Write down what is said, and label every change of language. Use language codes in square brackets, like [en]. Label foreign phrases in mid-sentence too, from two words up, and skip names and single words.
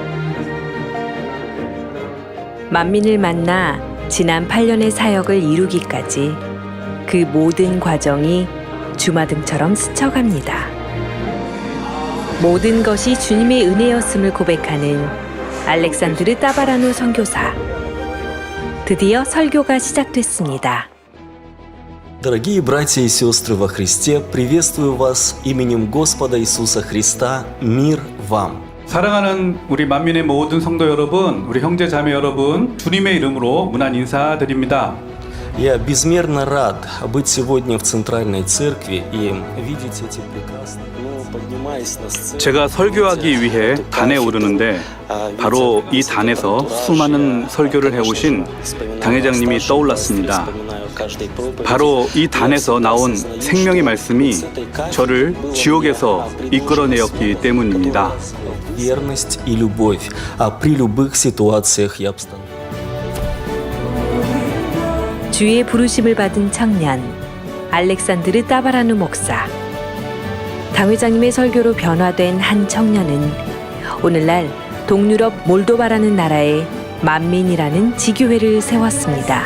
[ko] 만민을 만나 지난 8년의 사역을 이루기까지 그 모든 과정이 주마등처럼 스쳐갑니다. 모든 것이 주님의 은혜였음을 고백하는 알렉산드르 따바라누 선교사. 드디어 설교가 시작됐습니다. [ru] Дорогие братья и сестры во Христе, приветствую вас именем Господа Иисуса Христа. Мир вам! [ko] 사랑하는 우리 만민의 모든 성도 여러분, 우리 형제 자매 여러분, 주님의 이름으로 문안 인사드립니다. [ru] Я безмерно рад быть сегодня в Центральной Церкви и видеть эти прекрасные... [ko] 제가 설교하기 위해 단에 오르는데 바로 이 단에서 수많은 설교를 해오신 당회장님이 떠올랐습니다. 바로 이 단에서 나온 생명의 말씀이 저를 지옥에서 이끌어내었기 때문입니다. [ru] Верность и любовь, при любых ситуациях и обстоятельствах. [ko] 주의 부르심을 받은 청년 알렉산드르 따바라누 목사. 당회장님의 설교로 변화된 한 청년은 오늘날 동유럽 몰도바라는 나라에 만민이라는 지교회를 세웠습니다.